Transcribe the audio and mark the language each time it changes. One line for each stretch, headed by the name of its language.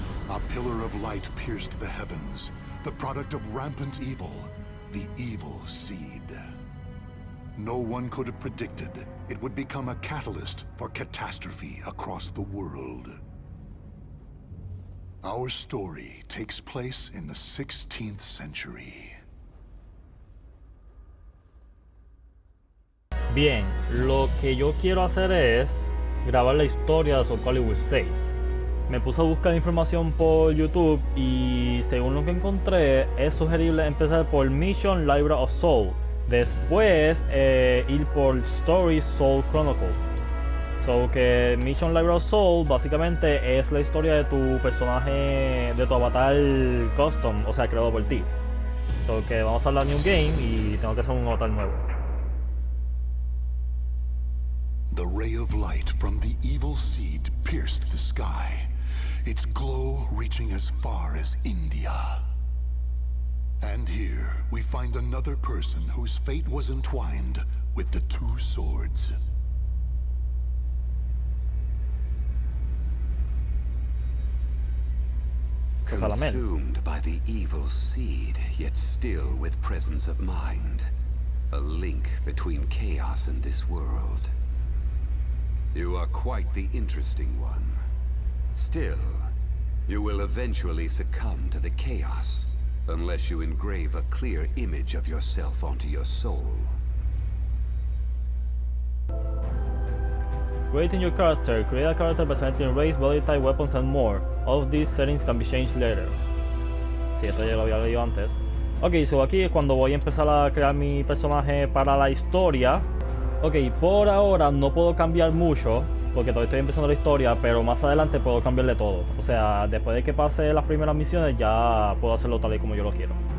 English: A pillar of light pierced the heavens, the product of rampant evil, the evil seed. No one could have predicted it would become a catalyst for catastrophe across the world. Our story takes place in the 16th century.
Spanish: Bien, lo que yo quiero hacer es grabar la historia de Soulcalibur 6. Me puse a buscar información por YouTube y según lo que encontré es sugerible empezar por Mission Library of Soul, después ir por Story Soul Chronicle. So que Mission Library of Soul básicamente es la historia de tu personaje, de tu avatar custom, o sea creado por ti. So que vamos a la New Game y tengo que hacer un avatar nuevo.
English: The ray of light from the evil seed pierced the sky, its glow reaching as far as India. And here we find another person whose fate was entwined with the two swords. Consumed by the evil seed, yet still with presence of mind. A link between chaos and this world. You are quite the interesting one. Still, you will eventually succumb to the chaos, unless you engrave a clear image of yourself onto your soul. Creating your character. Create a character by selecting race, body type, weapons and more. All of these settings can be changed later.
Spanish: Sí, esto ya lo había leído antes. Ok, so aquí es cuando voy a empezar a crear mi personaje para la historia. Ok, por ahora no puedo cambiar mucho, porque todavía estoy empezando la historia, pero más adelante puedo cambiarle todo. O sea, después de que pase las primeras misiones ya puedo hacerlo tal y como yo lo quiero.